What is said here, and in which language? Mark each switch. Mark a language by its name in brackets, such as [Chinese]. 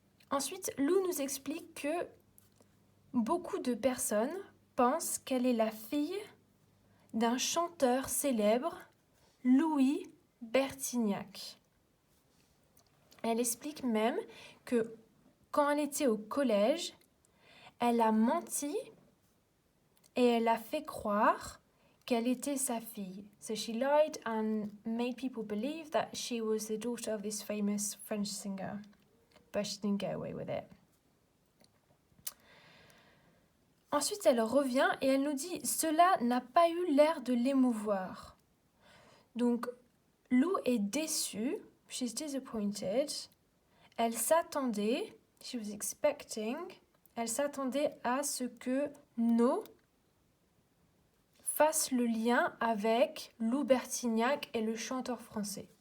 [French] Ensuite, Lou nous explique que beaucoup de personnes pensent qu'elle est la fille d'un chanteur célèbre, Louis Bertignac. Elle explique même que quand elle était au collège, elle a menti et elle a fait croire qu'elle était sa fille. [English] So she lied and made people believe that she was the daughter of this famous French singer. But she didn't get away with it. [French] Ensuite, elle revient et elle nous dit « Cela n'a pas eu l'air de l'émouvoir ». Donc, Lou est déçue. [English] She's disappointed. [French] Elle s'attendait, [English] she was expecting, [French] elle s'attendait à ce que No fasse le lien avec Lou Bertignac et le chanteur français.